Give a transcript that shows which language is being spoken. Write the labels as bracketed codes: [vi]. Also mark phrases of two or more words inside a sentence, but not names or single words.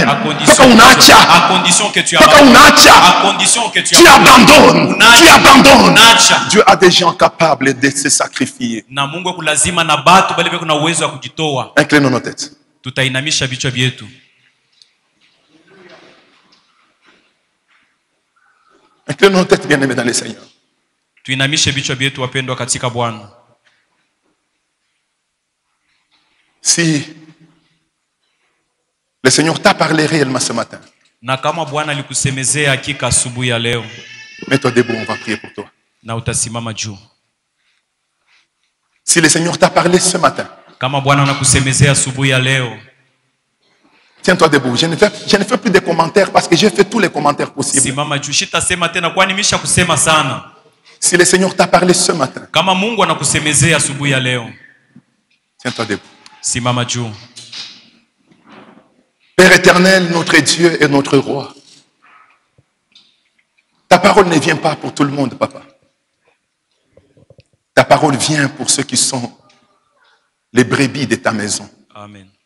[sw] Paka unaacha. [fr] À condition que tu [sw] Paka [fr] abandonnes. [sw] unaacha. [fr] À condition que tu Tu abandonnes. [sw] Unaacha. [fr] Tu abandonnes. [sw] Unaacha. [fr] Dieu a des gens capables de se sacrifier. [sw] Na Mungu kulazima na batu bali beko na uwezo wa kujitoa. [fr] Inclinons nos têtes. [sw] Tutainamisha vichwa vyetu. [fr] Inclinons nos têtes, bien-aimés dans le Seigneur. [sw] Tuinamishe vichwa vyetu wapendwa katika Bwana. [fr] Si le Seigneur t'a parlé réellement ce matin, [sw] Na kama Bwana alikusemezea hakika asubuhi ya leo, [fr] mets-toi debout, on va prier pour toi. [sw] na utasimama juu. [fr] Si le Seigneur t'a parlé ce matin, [sw] Kama Bwana anakusemezea asubuhi ya leo, [fr] tiens-toi debout. Je ne fais plus de commentaires parce que j'ai fait tous les commentaires possibles. [sw] simama juu. Shitasema tena kwani nimesha kusema sana. [fr] Si le Seigneur t'a parlé ce matin, [sw] Kama Mungu anakusemezea asubuhi ya leo, [fr] tiens-toi debout. [sw] simama juu. [fr] Père éternel, notre Dieu et notre roi, ta parole ne vient pas pour tout le monde, papa. Ta parole vient pour ceux qui sont les brebis de ta maison. Amen.